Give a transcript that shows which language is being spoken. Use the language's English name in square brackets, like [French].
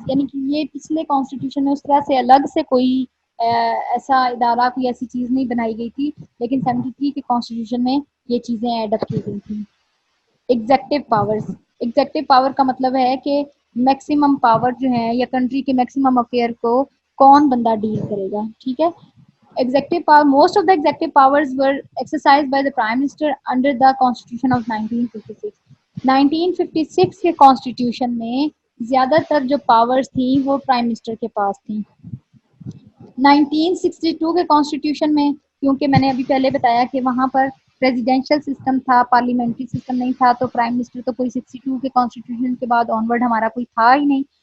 [Urdu] یعنی کہ یہ پچھلے کانسٹیٹیوشن میں اس طرح سے الگ سے کوئی ایسا ادارہ، کوئی ایسی چیز نہیں بنائی گئی تھی، لیکن 73 کے کانسٹیٹیوشن میں یہ چیزیں ایڈ اپ کی گئی تھیں. Executive powers. ایگزیکٹو پاور کا مطلب ہے کہ میکسیمم پاور جو ہے یا کنٹری کے میکسیمم افیئر کو کون بندہ ڈیل کرے گا. ٹھیک ہے. [English] Executive power, most of the executive powers were exercised by the Prime Minister under the Constitution of 1956. [Urdu] 1956 کے کانسٹیٹیوشن میں زیادہ تر جو پاورز تھیں وہ پرائم منسٹر کے پاس تھیں. 1962 کے کانسٹیٹیوشن میں کیونکہ میں نے ابھی پہلے بتایا کہ وہاں پر پریزیڈینشل سسٹم تھا، پارلیمنٹری سسٹم نہیں تھا، تو پرائم منسٹر تو کوئی 62 کے کانسٹیٹیوشن کے بعد آنورڈ ہمارا کوئی تھا ہی نہیں.